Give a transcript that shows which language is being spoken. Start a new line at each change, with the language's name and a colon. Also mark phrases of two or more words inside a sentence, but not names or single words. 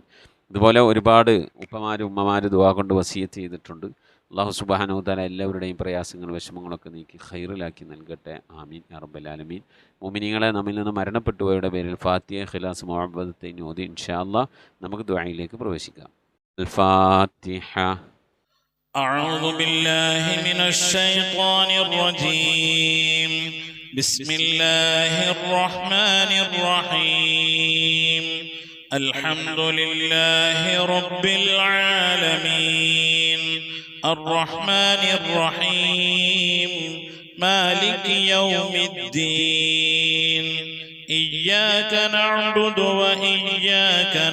Malayalam: ഇതുപോലെ ഒരുപാട് ഉപ്പമാരും ഉമ്മമാരും ദുആ കൊണ്ട് വസിയത്ത് ചെയ്തിട്ടുണ്ട്. അള്ളാഹു
Arabic: سبحانه وتعالى
Malayalam: എല്ലാവരുടെയും പ്രയാസങ്ങളും വിഷമങ്ങളൊക്കെ നീക്കി ഖൈറിലാക്കി നൽകട്ടെ,
Arabic: آمين يا رب العالمين.
Malayalam: മുഅ്മിനീങ്ങളെ, നമ്മിൽ നിന്ന് മരണപ്പെട്ടുപോയവരുടെ പേരിൽ ഫാത്തിഹ, ഖിലാസ്, മുഅവ്വദത്തൈൻ ഓതി
Arabic: إن شاء الله
Malayalam: നമുക്ക് ദുആയിലേക്ക് പ്രവേശിക്കാം.
Arabic: الفاتحة. أعوذ بالله من الشيطان الرجيم. بسم الله الرحمن الرحيم. الحمد لله رب العالمين الرحمن الرحيم مالك يوم الدين إياك نعبد وإياك